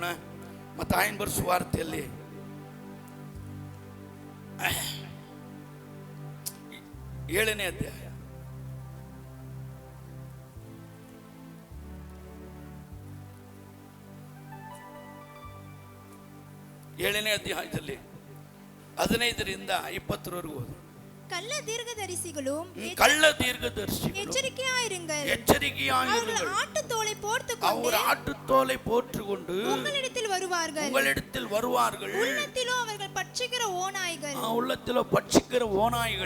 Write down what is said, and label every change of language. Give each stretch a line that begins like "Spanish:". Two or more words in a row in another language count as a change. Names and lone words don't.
Kannada: ಮತ್ತಾಯನ ಬರೆಸುವ ವಾರ್ತೆಯಲ್ಲಿ 7ನೇ ಅಧ್ಯಾಯ 7ನೇ ಅಧ್ಯಾಯದಲ್ಲಿ 15ರಿಂದ 20ರವರೆಗೂ ಓದು.
Tamil: கள்ள தீர்க்கதரிசிகளும் எச்சரிக்கையாயிருங்கள். அவர்கள் ஆட்டுத்தோலை போர்த்துக்கொண்டு உங்களிடத்தில் வருவார்கள். உள்ளத்திலோ அவர்கள் பட்சிக்கிற ஓநாய்கள்.